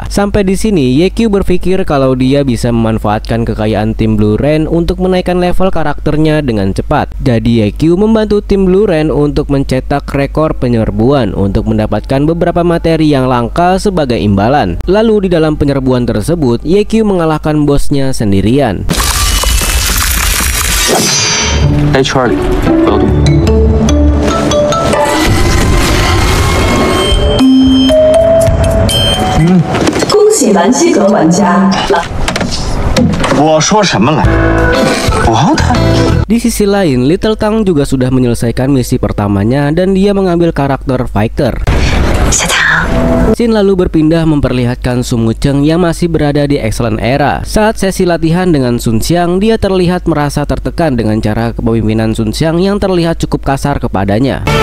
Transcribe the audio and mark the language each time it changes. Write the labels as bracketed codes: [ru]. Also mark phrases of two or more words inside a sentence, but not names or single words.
[id] Sampai di sini YQ berpikir kalau dia bisa memanfaatkan kekayaan tim Blue Rain untuk menaikkan level karakternya dengan cepat. Jadi YQ membantu tim Blue Rain untuk mencetak rekor penyerbuan untuk mendapatkan beberapa materi yang langka sebagai imbalan. Lalu di dalam penyerbuan tersebut, YQ mengalahkan bosnya sendirian. [zh] Hey Charlie, 不要动。恭喜蓝西格玩家。我说什么来？我他。 [id] Di sisi lain, Little Tang juga sudah menyelesaikan misi pertamanya dan dia mengambil karakter fighter. Scene lalu berpindah memperlihatkan Sun Wucheng yang masih berada di Excellent Era. Saat sesi latihan dengan Sun Xiang, dia terlihat merasa tertekan dengan cara kepemimpinan Sun Xiang yang terlihat cukup kasar kepadanya.